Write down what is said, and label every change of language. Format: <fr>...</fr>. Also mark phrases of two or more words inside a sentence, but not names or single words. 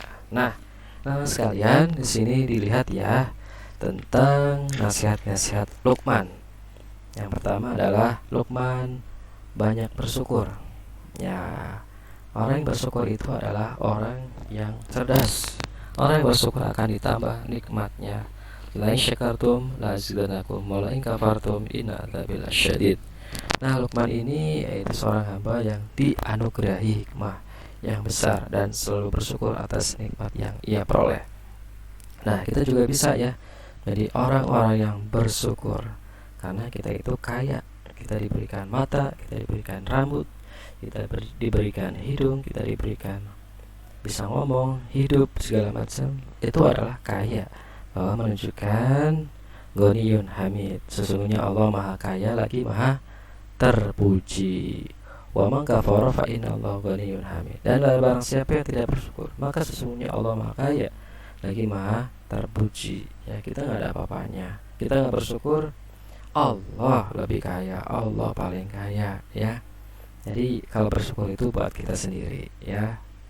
<id>Nah, anak sekalian di sini dilihat ya tentang nasihat-nasihat Luqman. Yang pertama adalah Luqman banyak bersyukur. Ya, orang yang bersyukur itu adalah orang yang cerdas. Orang yang bersyukur akan ditambah nikmatnya.</id> <ar>لئن شكرتم لأزيدنكم ولئن كفرتم إن عذابي لشديد.</ar> <id>Nah, Luqman ini yaitu seorang hamba yang dianugerahi hikmah yang besar dan selalu bersyukur atas nikmat yang ia peroleh. Nah, kita juga bisa ya jadi orang-orang yang bersyukur karena kita itu kaya. Kita diberikan mata, kita diberikan rambut, kita diberikan hidung, kita diberikan bisa ngomong, hidup, segala macam. Itu adalah kaya, bahwa menunjukkan</id> <ar>غني حميد,</ar> <id>sesungguhnya Allah maha kaya lagi maha terpuji.</id> <ar>ومن كفر فإن الله غني حميد.</ar> <id>Dan barang siapa yang tidak bersyukur, maka sesungguhnya Allah maha kaya lagi maha terpuji. Ya, kita nggak ada apa-apanya. Kita nggak bersyukur, Allah lebih kaya, Allah paling kaya ya. Jadi kalau bersyukur itu buat kita sendiri ya.</id>